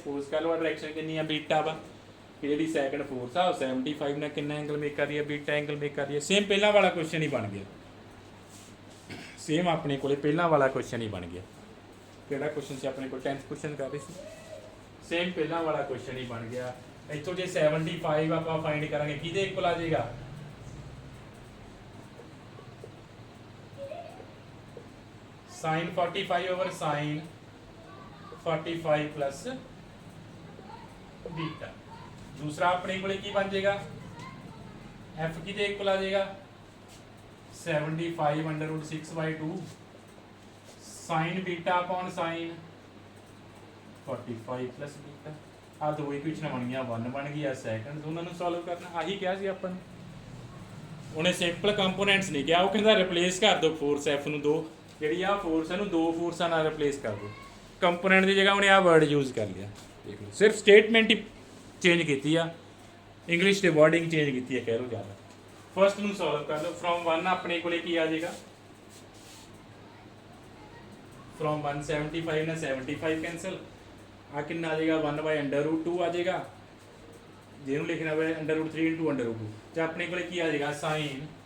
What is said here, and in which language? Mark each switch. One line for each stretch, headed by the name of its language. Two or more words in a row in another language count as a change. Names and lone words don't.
Punjabi: ਸਪੋਜ਼ ਕਰ ਲਓ ਡਾਇਰੈਕਸ਼ਨ ਕਿੰਨੀ ਆ ਬੀਟਾ ਵਾ, ਕਿ ਜਿਹੜੀ
English: second force
Punjabi: ਆ ਉਹ 75 ਨਾਲ ਕਿੰਨਾ
English: angle make
Punjabi: ਕਰ ਰਹੀ ਹੈ,
English: beta angle make
Punjabi: ਕਰ ਰਹੀ ਹੈ। ਸੇਮ ਪਹਿਲਾਂ ਵਾਲਾ ਕੁਐਸਚਨ ਹੀ ਬਣ ਗਿਆ, ਸੇਮ ਆਪਣੇ ਕੋਲੇ ਪਹਿਲਾਂ ਵਾਲਾ ਕੁਐਸਚਨ ਹੀ ਬਣ ਗਿਆ। ਕਿਹੜਾ ਕੁਐਸਚਨ ਸੀ ਆਪਣੇ ਕੋਲ 10th ਕੁਐਸਚਨ ਕਰ ਰਹੇ ਸੀ, ਸੇਮ ਪਹਿਲਾਂ ਵਾਲਾ ਕੁਐਸਚਨ ਹੀ ਬਣ ਗਿਆ। ਇੱਥੋਂ ਜੇ 75 ਆਪਾਂ ਫਾਈਂਡ ਕਰਾਂਗੇ ਕਿਹਦੇ ਇਕੁਅਲ ਆ ਜਾਏਗਾ,
English: sin 45 over sin 45 plus बीटा।
Hindi: दूसरा अपने को की बन जाएगा f की इक्वल आ जाएगा 75 √6/2
English: sin beta upon sin 45 plus beta.
Punjabi: ਆ ਦੋ ਇਕੁਏਸ਼ਨ ਬਣੀਆਂ 1 ਬਣ ਗਈ ਆ ਸੈਕੰਡ ਉਹਨਾਂ ਨੂੰ ਸੋਲਵ ਕਰਨਾ ਆਹੀ ਕਿਹਾ ਸੀ ਆਪਾਂ ਨੇ ਉਹਨੇ
English: simple components
Punjabi: ਨਹੀਂ ਕਿਹਾ ਉਹ ਕਹਿੰਦਾ ਰਿਪਲੇਸ ਕਰ ਦਿਓ
English: force F
Punjabi: ਨੂੰ ਦੋ ਜਿਹੜੀ ਆ ਫੋਰਸ ਇਹਨੂੰ ਦੋ ਫੋਰਸਾਂ ਨਾਲ ਰਿਪਲੇਸ ਕਰ ਦਿਓ ਕੰਪੋਨੈਂਟ ਦੀ ਜਗ੍ਹਾ ਉਹਨੇ ਆ
English: word use
Punjabi: ਕਰ ਲਿਆ ਦੇਖ ਲਓ ਸਿਰਫ ਸਟੇਟਮੈਂਟ ਹੀ ਚੇਂਜ ਕੀਤੀ ਆ ਇੰਗਲਿਸ਼ ਦੇ
English: wording change
Punjabi: ਕੀਤੀ ਹੈ ਕਹਿ ਲਓ ਜ਼ਿਆਦਾ ਫਸਟ ਨੂੰ ਸੋਲਵ ਕਰ ਲਓ ਫਰੋਮ 1 ਆਪਣੇ ਕੋਲੇ ਕੀ ਆ ਜਾਏਗਾ ਫਰੋਮ 175 ਨਾਲ 75 ਕੈਂਸਲ ਆ ਕਿੰਨਾ ਆ ਜਾਏਗਾ 1/√2 ਆ ਜਾਏਗਾ ਜਿਹਨੂੰ ਲਿਖਣਾ ਹੋਵੇ √3 × √2 ਤੇ ਆਪਣੇ ਕੋਲੇ ਕੀ ਆ ਜਾਏਗਾ ਸਾਈਨ